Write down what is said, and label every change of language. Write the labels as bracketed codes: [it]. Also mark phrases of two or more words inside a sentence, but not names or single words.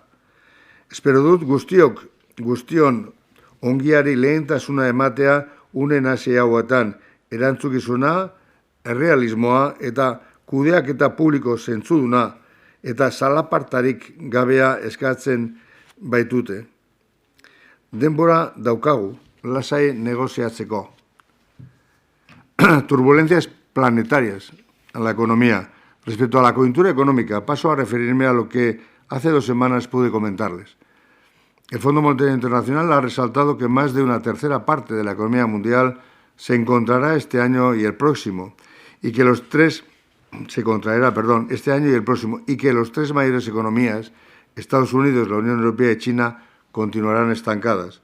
[eu] Espero dut guztion ongiari lehentasuna ematea une hasi hauetan, erantzukizuna, errealismoa eta kudeaketa publiko zentzuduna eta zalapartarik gabea eskatzen baitute. Denbora daukagu, lasai negoziatzeko. [es] Turbulencias planetarias en la economía. Respecto a la coyuntura económica, paso a referirme a lo que hace 2 semanas pude comentarles. El Fondo Monetario Internacional ha resaltado que más de una tercera parte de la economía mundial se encontrará este año y el próximo, y que se contraerá este año y el próximo, y que los 3 mayores economías, Estados Unidos, la Unión Europea y China, continuarán estancadas.